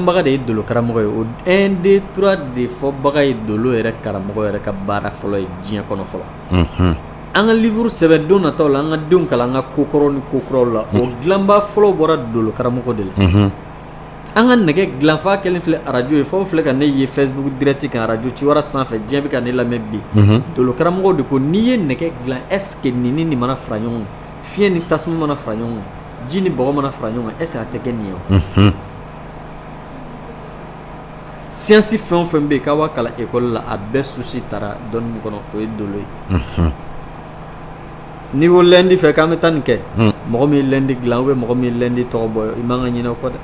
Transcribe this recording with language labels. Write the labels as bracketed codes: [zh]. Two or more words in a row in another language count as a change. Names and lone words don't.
[bm] de ye dolo karamɔgɔ ye o 1 2 3 de fɔbaga ye dolo yɛrɛ karamɔgɔ yɛrɛ ka baara fɔlɔ ye diɲɛ kɔnɔ fɔlɔ an ka livre sɛbɛn don nataw la an ka denw kalan an ka kokɔrɔw ni kokuraw la o dilanba fɔlɔ bɔra dolo karamɔgɔ de la an ka nɛgɛ dilanfa kelen filɛ arajo ye fɔw filɛ ka ne ye Facebook direct kan arajo Ciwara sanfɛ diɲɛ bɛ ka ne lamɛn bi dolo karamɔgɔ de ko n'i ye nɛgɛ dilan [fr] est-ce que [bm] nin ni nin mana fara ɲɔgɔn kan fiɲɛ ni tasuma mana fara ɲɔgɔn kan ji ni bɔgɔ mana fara ɲɔgɔn kan est-ce que a tɛ kɛ nin ye o siyansi fɛn o fɛn bɛ yen k'a b'a kalan ekɔli la a bɛɛ susi taara dɔnni min kɔnɔ o ye dolo ye n'i ko lundi fɛ k'an bɛ taa nin kɛ mɔgɔ min ye lundi dilan [fr] ou bien [bm] mɔgɔ min ye lundi tɔgɔ bɔ i man ka ɲinɛ o kɔ dɛ